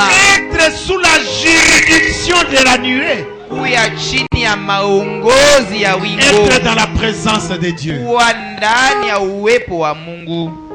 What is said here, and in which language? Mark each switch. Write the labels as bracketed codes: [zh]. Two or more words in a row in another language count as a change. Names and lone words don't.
[fr] Être sous la juridiction de la nuée. [sw] Kuya chini ya maongozi ya wingu. [fr] Être dans la présence de Dieu. [sw] Kuwa ndani ya uwepo wa Mungu.